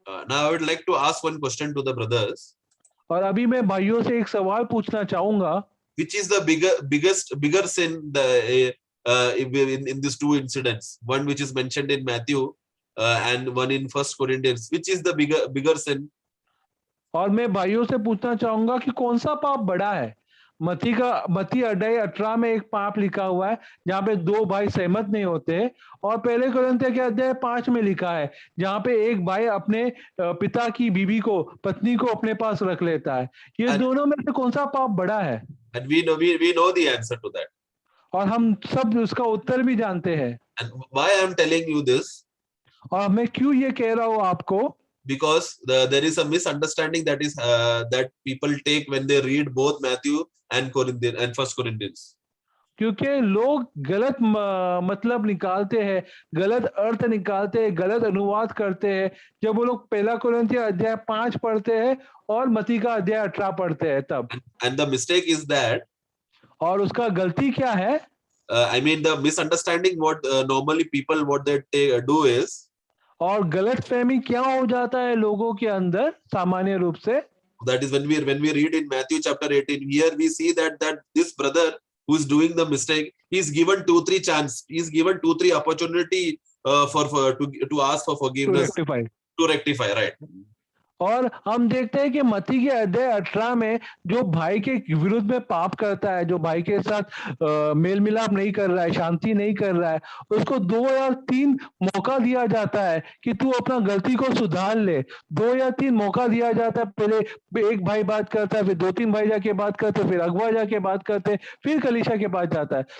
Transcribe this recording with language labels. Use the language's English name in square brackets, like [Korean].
[English] Now I would like to ask one question to the brothers. [Hindi] और अभी मैं भाइयों से एक सवाल पूछना चाहूंगा, [English] which is the bigger sin in these two incidents, one which is mentioned in Matthew and one in 1 Corinthians, which is the bigger sin? [Hindi] और मैं भाइयों से पूछना चाहूंगा कि कौन सा पाप बड़ा है। मत्ती अध्याय 18 में एक पाप लिखा हुआ है जहाँ पे दो भाई सहमत नहीं होते, और पहले कुरिन्थियों के अध्याय 5 में लिखा है जहाँ पे एक भाई अपने पिता की बीवी को, पत्नी को अपने पास रख लेता है। ये दोनों में से कौन सा पाप बड़ा है? [English] And we know the answer to that. [Hindi] और हम सब उसका उत्तर भी जानते हैं। [English] And why I am telling you this? [Hindi] और मैं क्यों ये कह रहा हूँ आपको? [English] because there is a misunderstanding that is that people take when they read both Matthew and Corinthians and First Corinthians. [Hindi] क्योंकि लोग गलत मतलब निकालते हैं, गलत अर्थ निकालते हैं, गलत अनुवाद करते हैं जब वो लोग पहला कुरिन्थियों अध्याय 5 पढ़ते हैं और मत्ती का अध्याय 18 पढ़ते हैं तब। [English] And the mistake is that [Hindi] और उसका गलती क्या है? [English] I mean the misunderstanding what normally people what they do is, [Hindi] और गलत फहमी क्या हो जाता है लोगों के अंदर सामान्य रूप से, [English] that is when we read in Matthew chapter 18, here we see that this brother who is doing the mistake, he is given 2-3 chance, he is given 2-3 opportunity to ask for forgiveness, to rectify, right? [Hindi] और हम देखते हैं कि मत्ती के अध्याय 18 में जो भाई के विरुद्ध में पाप करता है, जो भाई के साथ मेल मिलाप नहीं कर रहा है, शांति नहीं कर रहा है, उसको 2 या 3 मौका दिया जाता है कि तू अपना गलती को सुधार ले। 2 या 3 मौका दिया जाता है, पहले एक भाई बात करता है, फिर 2-3 भाई जाके बात करते हैं, फिर अगुआ जाके बात करते हैं, फिर कलीसिया के पास जाता है।